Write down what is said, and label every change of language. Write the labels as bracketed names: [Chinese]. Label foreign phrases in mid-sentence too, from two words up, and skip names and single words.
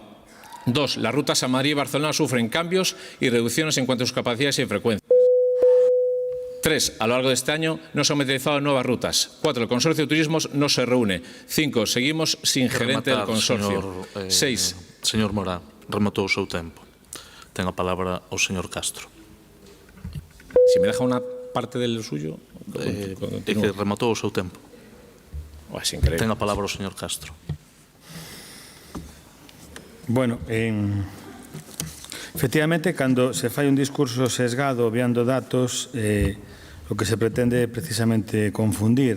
[Spanish] 2. Las rutas a Madrid y Barcelona sufren cambios y reducciones en cuanto a sus capacidades y frecuencias. 3. A lo largo de este año no se han materializado nuevas rutas. 4. El Consorcio de Turismos no se reúne. 5. Seguimos sin gerente del consorcio. 6. [Galician] Señor Morá, rematou o seu tempo. Ten a palabra o señor Castro. [Spanish] Si me deja una parte del suyo... [Galician] É que rematou o seu tempo. [Spanish] Es increíble. [Galician] Ten a palabra o señor Castro. Bueno, efectivamente, cando se fai un discurso sesgado obviando datos, o que se pretende é precisamente confundir.